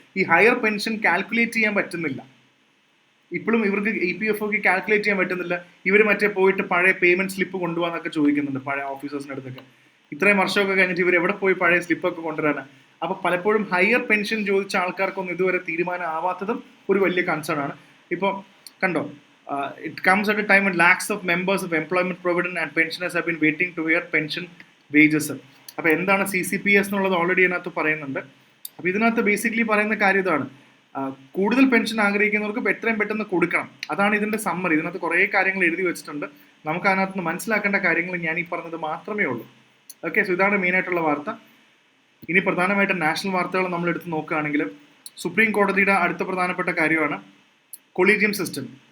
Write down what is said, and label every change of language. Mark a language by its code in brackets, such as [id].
[ml] ഈ higher pension calculate ചെയ്യാൻ പറ്റുന്നില്ല. ഇപ്പോഴും ഇവർക്ക് EPFOക്ക് കാൽക്കുലേറ്റ് ചെയ്യാൻ പറ്റുന്നില്ല. ഇവർ മറ്റേ പോയിട്ട് പഴയ പേയ്മെന്റ് സ്ലിപ്പ് കൊണ്ടുപോകാന്നൊക്കെ ചോദിക്കുന്നുണ്ട് പഴയ ഓഫീസേഴ്സിൻ്റെ അടുത്തൊക്കെ. ഇത്രയും വർഷമൊക്കെ കഴിഞ്ഞിട്ട് ഇവർ എവിടെ പോയി പഴയ സ്ലിപ്പൊക്കെ കൊണ്ടുവരാനാണ്. അപ്പോൾ പലപ്പോഴും ഹയർ പെൻഷൻ ചോദിച്ച ആൾക്കാർക്കൊന്നും ഇതുവരെ തീരുമാനം ആവാത്തതും ഒരു വലിയ കൺസേൺ ആണ്. ഇപ്പോൾ കണ്ടോ, [en] It comes at a time when lakhs of members of employment provident and pensioners have been waiting to hear pension wages. [ml] അപ്പോൾ എന്താണ് CCPS എന്നുള്ളത് ഓൾറെഡി ഇതിനകത്ത് പറയുന്നുണ്ട്. അപ്പോൾ ഇതിനകത്ത് ബേസിക്കലി പറയുന്ന കാര്യം ഇതാണ്, കൂടുതൽ പെൻഷൻ ആഗ്രഹിക്കുന്നവർക്ക് എത്രയും പെട്ടെന്ന് കൊടുക്കണം. അതാണ് ഇതിന്റെ സമ്മറി. ഇതിനകത്ത് കുറേ കാര്യങ്ങൾ എഴുതി വെച്ചിട്ടുണ്ട്. നമുക്ക് അതിനകത്ത് നിന്ന് മനസ്സിലാക്കേണ്ട കാര്യങ്ങൾ ഞാൻ ഈ പറഞ്ഞത് മാത്രമേ ഉള്ളൂ. ഓക്കെ, സോ ഇതാണ് മെയിനായിട്ടുള്ള വാർത്ത. ഇനി പ്രധാനമായിട്ട് നാഷണൽ വാർത്തകൾ നമ്മൾ എടുത്ത് നോക്കുകയാണെങ്കിൽ, സുപ്രീം കോടതിയുടെ അടുത്ത പ്രധാനപ്പെട്ട കാര്യമാണ് കൊളീജിയം സിസ്റ്റം.